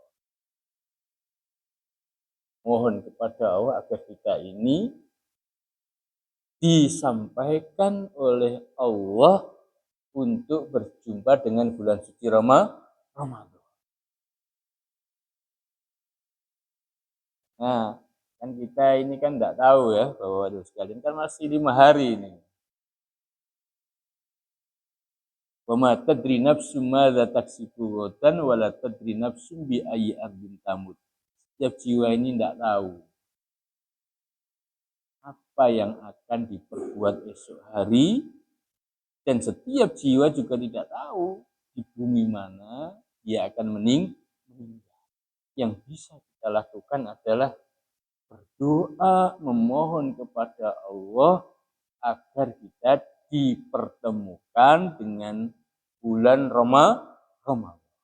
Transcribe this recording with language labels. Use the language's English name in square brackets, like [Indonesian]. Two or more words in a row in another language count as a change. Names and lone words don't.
[Indonesian] Mohon kepada Allah agar kita ini disampaikan oleh Allah untuk berjumpa dengan bulan suci Ramadan. Nah, kan kita ini kan tidak tahu ya bahwa sekalian kan masih 5 hari ini. [Arabic] وما تدري نفس ماذا تكسب غدا ولا تدري نفس بأي أرض تموت. [Indonesian] Setiap jiwa ini tidak tahu apa yang akan diperbuat esok hari, dan setiap jiwa juga tidak tahu di bumi mana dia akan meninggal. Yang bisa kita lakukan adalah berdoa, memohon kepada Allah agar kita dipertemukan dengan bulan Ramadan.